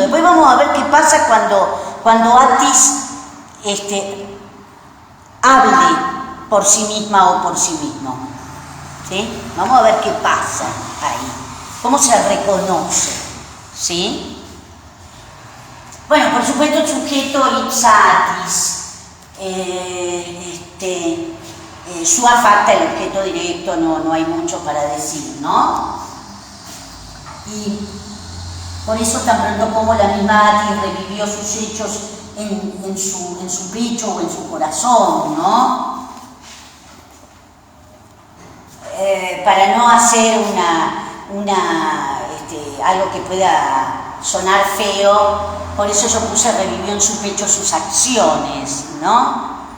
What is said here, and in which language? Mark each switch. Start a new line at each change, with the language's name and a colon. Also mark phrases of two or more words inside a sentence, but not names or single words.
Spanish: Después vamos a ver qué pasa cuando Atis hable por sí misma o por sí mismo. ¿Sí? Vamos a ver qué pasa ahí, cómo se reconoce. ¿Sí? Bueno, por supuesto el sujeto
Latin: ipsatis, sua facta,
Spanish: el objeto directo, no hay mucho para decir, ¿no? Y por eso tan pronto como la misma Atis revivió sus hechos en su pecho o en su corazón, ¿no? Para no hacer algo que pueda sonar feo, por eso yo puse revivió en su pecho sus acciones, ¿no?